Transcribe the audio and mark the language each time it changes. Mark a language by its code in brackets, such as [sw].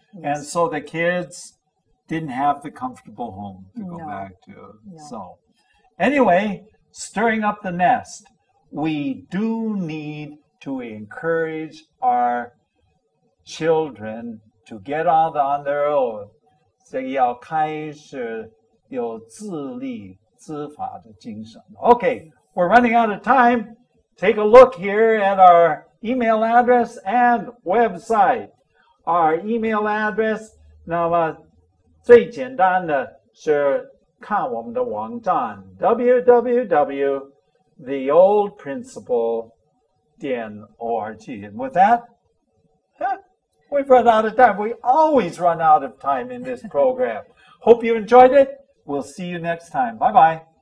[en] And so the kids didn't have the comfortable home to go No. back to. No. So anyway, stirring up the nest. We do need to encourage our children to get out on their own. [zh] 这个要开始有自立自法的精神. [en] Okay, we're running out of time. Take a look here at our email address and website. Our email address, [zh] 那么最简单的是看我们的网站 www.theoldprinciple.org. [en] And with that, we've run out of time. We always run out of time in this program. Hope you enjoyed it. We'll see you next time. Bye-bye.